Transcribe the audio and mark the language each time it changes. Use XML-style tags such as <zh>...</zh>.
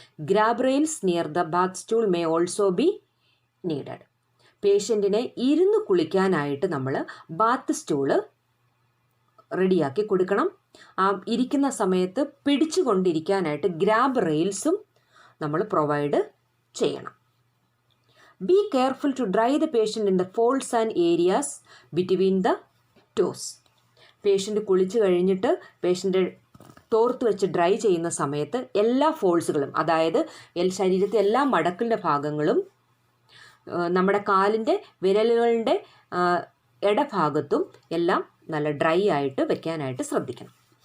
<en>Grab rails near the bath stool may also be needed.</en> <ml>പേഷ്യൻറ്റിനെ ഇരുന്ന് കുളിക്കാനായിട്ട് നമ്മൾ Baat stool റെഡിയാക്കി കൊടുക്കണം. ഇരിക്കുന്ന സമയത്ത് പിടിച്ചുകൊണ്ടിരിക്കാനായിട്ട് ഗ്രാബ് റെയിൽസും നമ്മൾ പ്രൊവൈഡ് ചെയ്യണം.</ml> <en>Be careful to dry the patient in the folds and areas between the toes.</en> <ml>Patient കുളിച്ച് കഴിഞ്ഞിട്ട് പേഷ്യൻ്റ് തോർത്ത് വെച്ച് ഡ്രൈ ചെയ്യുന്ന സമയത്ത് എല്ലാ ഫോൾസുകളും, അതായത് ശരീരത്തെ എല്ലാ മടക്കിൻ്റെ ഭാഗങ്ങളും നമ്മുടെ കാലിൻ്റെ വിരലുകളുടെ ഇടഭാഗത്തും എല്ലാം നല്ല ഡ്രൈ ആയിട്ട് വെക്കാനായിട്ട് ശ്രദ്ധിക്കണം.</ml>